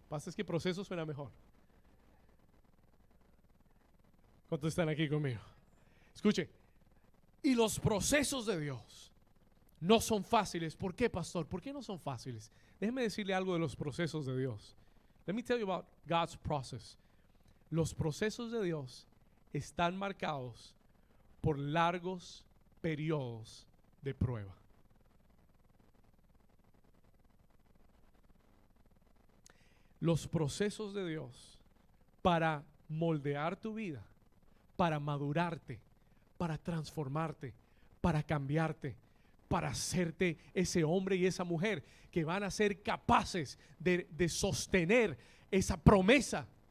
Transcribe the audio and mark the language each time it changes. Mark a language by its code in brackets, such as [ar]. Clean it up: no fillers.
[es] Pasa es que proceso suena mejor. ¿Cuántos están aquí conmigo? Escuche, Y los procesos de Dios no son fáciles. ¿Por qué, pastor? ¿Por qué no son fáciles? Déjeme decirle algo de los procesos de Dios. [en] Let me tell you about God's process. [es] Los procesos de Dios están marcados por largos periodos de prueba. Los procesos de Dios para moldear tu vida, para madurarte, para transformarte, para cambiarte, para hacerte ese hombre y esa mujer que van a ser capaces de sostener esa promesa.